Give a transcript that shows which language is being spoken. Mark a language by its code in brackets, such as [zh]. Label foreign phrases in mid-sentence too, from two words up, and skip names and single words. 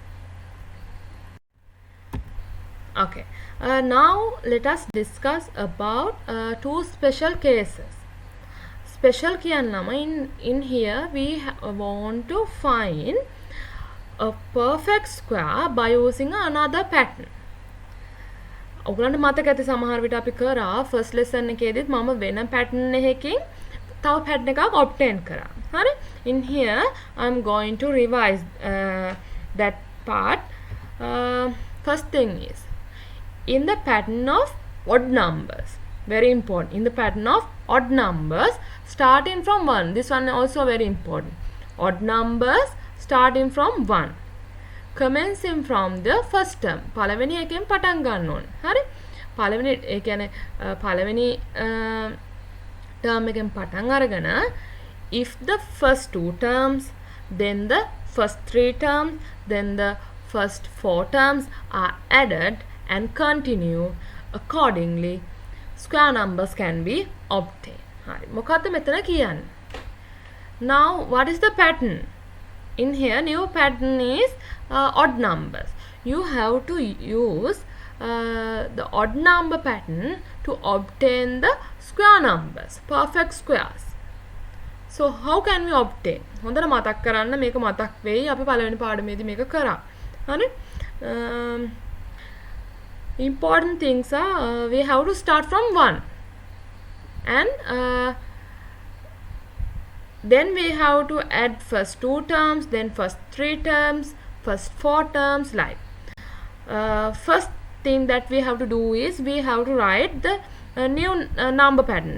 [en] Okay, now let us discuss about two special cases. Special කියන්නම in here we want to find a perfect square by using another pattern. [si] ඔයගලන්ට මතක ඇති සමහර විට අපි කරා [en] first lesson [si] එකේදීත් මම වෙන pattern එකකින් තව pattern එකක් obtain කරා. හරි? [en] In here I'm going to revise that part. First thing is in the pattern of odd numbers. Very important. In the pattern of odd numbers starting from 1. This one also very important. Odd numbers starting from 1. Commencing from the first term. [si] පළවෙනි එකෙන් පටන් ගන්න ඕනේ. හරි? පළවෙනි ඒ කියන්නේ පළවෙනි term එකෙන් පටන් අරගෙන [en] if the first two terms, then the first three terms, then the first four terms are added and continue accordingly, square numbers can be obtained. [si] හරි. මොකද්ද මෙතන කියන්නේ? [en] Now what is the pattern? In here new pattern is odd numbers. You have to use the odd number pattern to obtain the square numbers, perfect squares. So how can we obtain? [si] හොඳට මතක් කරන්න මේක මතක් වෙයි අපි පළවෙනි පාඩමේදී මේක කරා. හරි? [en] Important things are we have to start from 1 and then we have to add first two terms, then first three terms, first four terms, like first thing that we have to do is we have to write the new number pattern.